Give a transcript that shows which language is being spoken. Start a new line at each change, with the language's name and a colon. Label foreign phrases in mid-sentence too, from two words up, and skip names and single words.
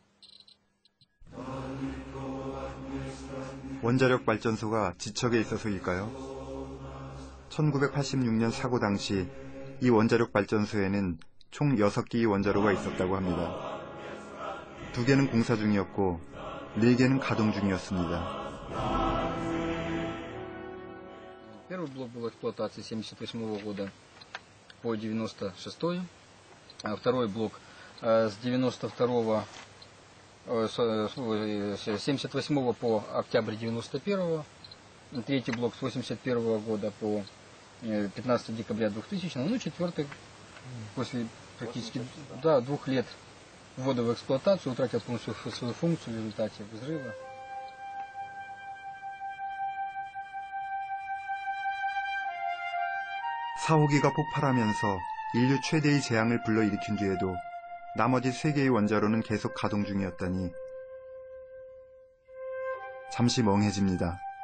Korean: 원자력 발전소가 지척에 있어서일까요? 1986년 사고 당시 이 원자력 발전소에는 총 6개의 원자로가 있었다고 합니다. 2개는 공사 중이었고 4개는 가동 중이었습니다.
Russian: Первый блок был в эксплуатации 1978 года. по 96-й, второй блок с 92-го, с 78 по октябрь 91-го, третий блок с 81 года по 15 декабря 2000, ну и четвертый после практически 2 лет ввода в эксплуатацию утратил полностью свою функцию в результате взрыва.
Korean: 사호기가 폭발하면서 인류 최대의 재앙을 불러일으킨 뒤에도 나머지 3개의 원자로는 계속 가동 중이었다니 잠시 멍해집니다.